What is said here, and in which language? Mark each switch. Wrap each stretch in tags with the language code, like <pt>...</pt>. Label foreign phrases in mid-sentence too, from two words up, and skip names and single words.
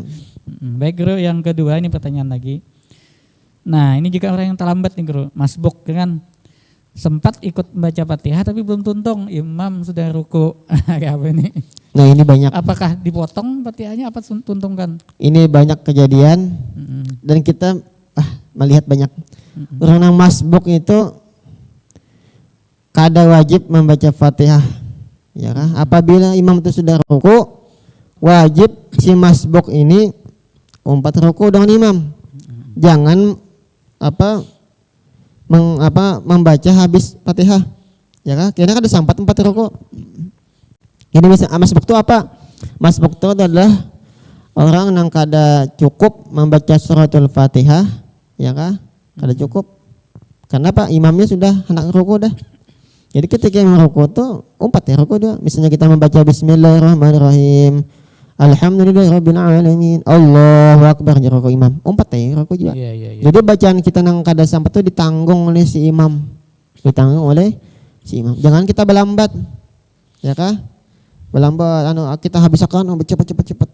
<bjn>Baik guru, yang kedua ini pertanyaan lagi. Nah ini juga orang yang terlambat nih guru, masbuk kan. Sempat ikut membaca Fatihah tapi belum tuntung, imam sudah ruku. Kayak apa ini? Nah ini banyak. Apakah dipotong Fatihahnya apa tuntungkan? Ini banyak kejadian dan kita melihat banyak. Orang yang masbuk itu kada wajib membaca Fatihah. Ya kan? Apabila imam itu sudah ruku, wajib si masbuk ini umpat ruku dengan imam. Jangan membaca habis Fatihah, ya kan? Karena ada sampat 4 rukuk. Ini bisa masbuk itu apa? Masbuk itu adalah orang yang kada cukup membaca suratul Fatihah, ya kan? Kada cukup. Kenapa? Imamnya sudah hendak rukuk dah. Jadi ketika imam rukuk itu umpat ya rukuk dia. Misalnya kita membaca</bjn> <ar>بسم الله الرحمن الرحيم الحمد لله رب العالمين الله أكبر,</ar> <bjn>rukuk imam. Umpat ya rukuk juga. Iya. Jadi bacaan kita nang kada sampai itu ditanggung oleh si imam. Jangan kita berlambat. Ya kah? Berlambat kita habiskan cepat.</bjn>